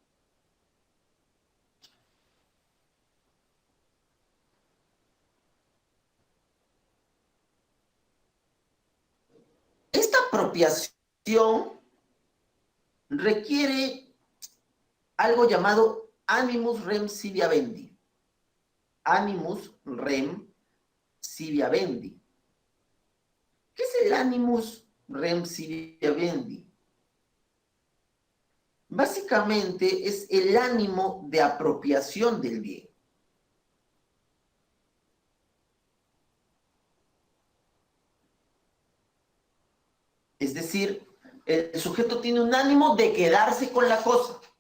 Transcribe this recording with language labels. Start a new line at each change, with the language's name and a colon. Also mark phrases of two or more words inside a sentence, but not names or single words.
Spanish: Esta apropiación requiere algo llamado
Latin: animus rem sibi habendi. Animus rem sibi habendi.
Spanish: ¿Qué es el
Latin: animus rem sibi habendi?
Spanish: Básicamente es el ánimo de apropiación del bien. Es decir, el sujeto tiene un ánimo de quedarse con la cosa.